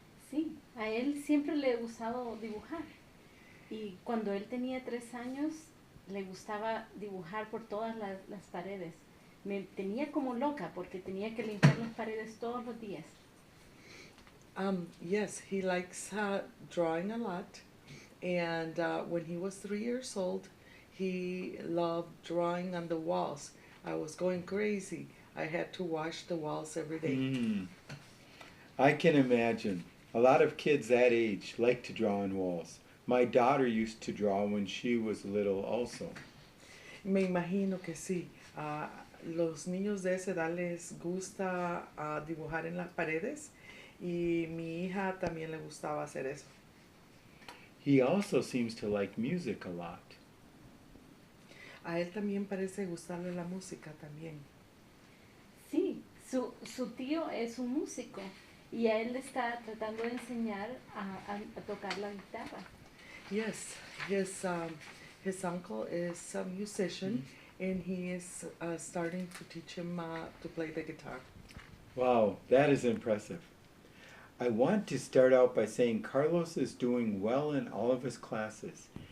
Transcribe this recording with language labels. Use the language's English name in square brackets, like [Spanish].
[Spanish] Sí, a él siempre le ha gustado dibujar. Y cuando él tenía 3 años, le gustaba dibujar por todas las paredes. Me tenía como loca porque tenía que limpiar las paredes todos los días. [English] Yes, he likes drawing a lot. And when he was 3 years old, he loved drawing on the walls. I was going crazy. I had to wash the walls every day. I can imagine. A lot of kids that age like to draw on walls. My daughter used to draw when she was little also. [Spanish] Me imagino que sí. Los niños de esa edad les gusta dibujar en las paredes y mi hija también le gustaba hacer eso. [English] He also seems to like music a lot. [Spanish] A él también parece gustarle la música también. Sí, su tío es un músico y a él le está tratando de enseñar a tocar la guitarra. [English] Yes, his uncle is a musician and he is starting to teach him to play the guitar. Wow, that is impressive. I want to start out by saying Carlos is doing well in all of his classes.